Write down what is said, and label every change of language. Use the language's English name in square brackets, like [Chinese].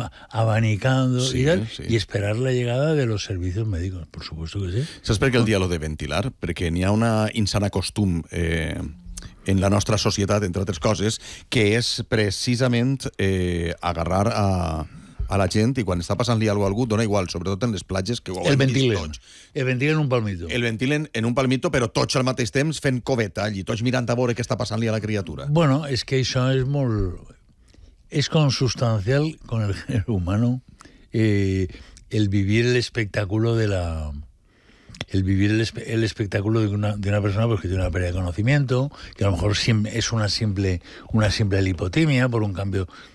[Spanish] abanicando, sí, y tal, sí. I esperar la llegada de los servicios médicos, por supuesto que sí. [Catalan] Saps per què el dia lo de ventilar? Perquè n'hi ha una insana costum en la nostra societat, entre altres coses, que és precisament agarrar a la gent i quan està passant-li alguna cosa a algú, dona igual, sobretot en les platges que ho el ventilen. El ventilen un palmito. El ventilen en un palmito, però tots al mateix temps fent coveta allí, tots mirant a veure què està passant-li a la criatura. Bueno, és que això és molt... [Spanish] És consustancial con el género humano el vivir el espectáculo de la... El vivir el espectáculo de una persona pues, que tiene una pérdida de conocimiento, que a lo mejor es una simple lipotimia por un cambio...